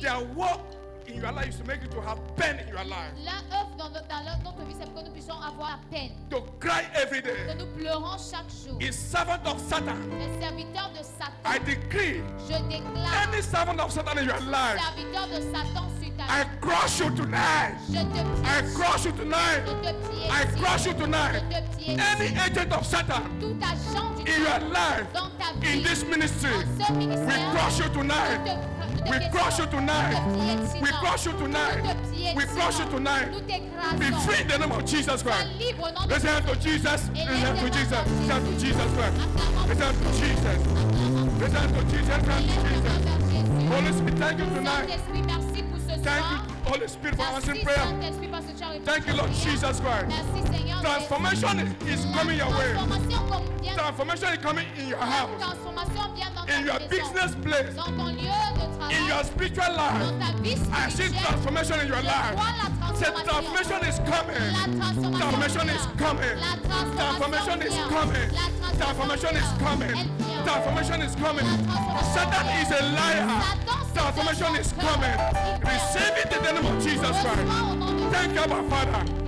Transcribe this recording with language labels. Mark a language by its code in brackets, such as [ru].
[en] Their work in your life is to make you to have pain in your life. [fr] L'un œuvre dans notre vie, c'est pour que nous puissions avoir la peine. [en] To cry every [fr] Que [en] day. [fr] nous pleurons chaque jour. [en] Is servant of Satan. [fr] Les serviteurs de Satan, [en] I decree [fr] je déclare, [en] any servant of Satan in your life, [fr] serviteurs de Satan sur ta [en] I [fr] vie, [en] crush you tonight. [fr] je te [en] I [fr] piétine, [en] crush you tonight. [fr] je te piétine, [en] I crush you tonight. [fr] je te piétine. [en] Any agent of Satan [fr] Tout agent du [en] in your [fr] diable [en] life, [fr] dans ta [en] in [fr] vie, [en] this ministry, [fr] dans ce [en] we [fr] ministère, [en] crush you tonight. We crush you tonight. We crush you tonight. We crush you tonight. [fr] Nous [en] Be [fr] t'écrasons. [en] free in the name of Jesus [fr] Sois [en] Christ. [fr] libre au nom de [en] Let's hand to Jesus. Let's hand to Jesus. Let's hand to Jesus Christ. [fr] Acclamons. [en] Let's hand to Jesus. Let's hand to Jesus. Let's hand to Jesus. Holy Spirit, thank you tonight. [fr] Saint-Esprit, merci pour ce [en] Thank [fr] soir. [en] you, Holy Spirit, for [fr] Merci [en] answering prayer. [fr] Saint-Esprit parce que tu as répondu [en] Thank you, [fr] à [en] Lord [fr] nos prières. [en] Jesus Christ. [fr] Merci Seigneur. [en] Transformation is coming your way. [fr] Transformation comme vient. [en] Transformation is coming in your house, [fr] Transformation vient dans ta [en] in your [fr] maison, [en] business place, [fr] dans ton lieu de travail, [en] in your spiritual [fr] dans [en] life. [fr] ta vie [en] I see [fr] spirituelle. [en] transformation in your [fr] Je [en] life. [fr] vois la [en] Say [fr] transformation. [en] transformation is coming. [fr] La transformation [en] Transformation is [fr] vient. [en] coming. [fr] La [en] Transformation is [fr] vient. [en] coming. [fr] La [en] Transformation is coming. Transformation is coming. Satan is a liar. Transformation is coming. Receive it in the name of Jesus Christ. Thank you, our Father.